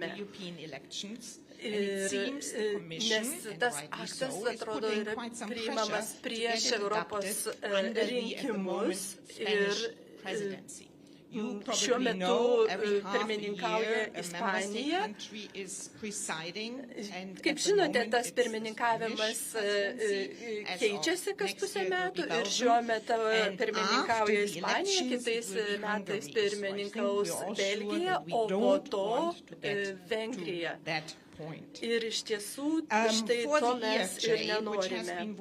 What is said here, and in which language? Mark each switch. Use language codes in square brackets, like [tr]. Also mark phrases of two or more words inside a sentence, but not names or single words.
[en] the European elections. And it seems the Commission, and rightly so, is putting quite some pressure to get it adopted under the, at the moment, Spanish presidency. You probably know every half a year a member state country is presiding, and [lt] Kaip žinote, tas pirmininkavimas keičiasi kas pusę metų ir šiuo metu pirmininkauja Ispanija, kitais metais pirmininkaus Belgija, o po to Vengrija. Ir iš tiesų, štai to mes ir nenorime.